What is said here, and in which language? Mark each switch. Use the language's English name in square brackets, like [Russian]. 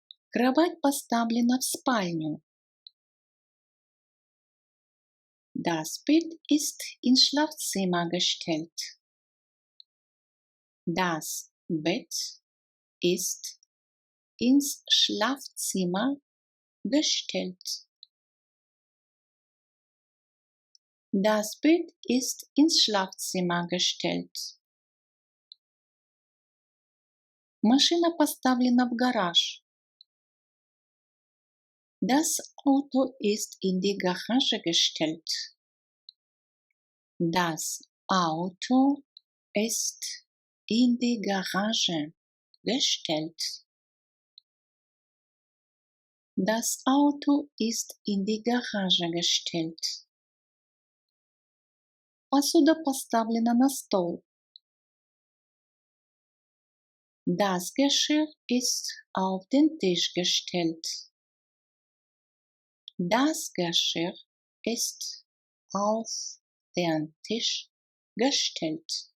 [Russian] Кровать поставлена в спальню. [German] Das Bett ist ins Schlafzimmer gestellt. Das Bett ist ins Schlafzimmer gestellt. Das Bett ist ins Schlafzimmer gestellt. [Russian] Машина поставлена в гараж. [German] Das Auto ist in die Garage gestellt. Das Auto ist in die Garage gestellt. Das Auto ist in die Garage gestellt. [Russian] Посуда поставлена на стол. [German] Das Geschirr ist auf den Tisch gestellt. Das Geschirr ist auf den Tisch gestellt.